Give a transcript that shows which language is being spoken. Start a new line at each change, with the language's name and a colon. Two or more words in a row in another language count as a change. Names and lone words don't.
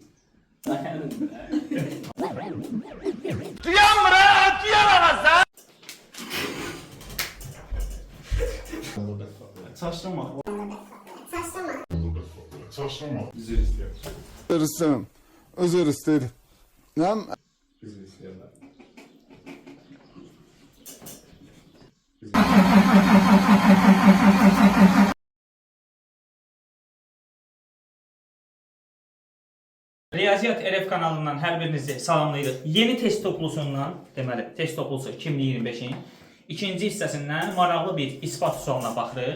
Turkish: Saçlamak. Üzür istiyor. Özür istemem. Özür istedim. Üzür istiyorlar.
Azerbaijani: Riyaziyyat RF kanalından hər birinizi salamlayırıq. Yeni test toplusundan, deməli, test toplusu 2025-in ikinci hissəsindən maraqlı bir ispat sualına baxırıq.